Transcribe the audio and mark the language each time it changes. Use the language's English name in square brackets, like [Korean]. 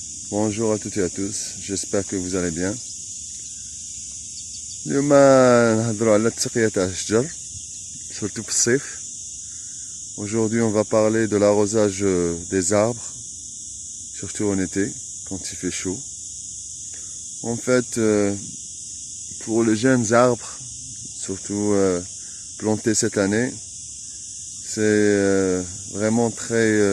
[French] Bonjour à toutes et à tous. J'espère que vous allez bien. [Arabic] اليوم نهضروا على التسقية تاع الشجر surtout في الصيف. [French] Aujourd'hui on va parler de l'arrosage des arbres, surtout en été quand il fait chaud. En fait, pour les jeunes arbres, surtout plantés cette année, c'est vraiment très...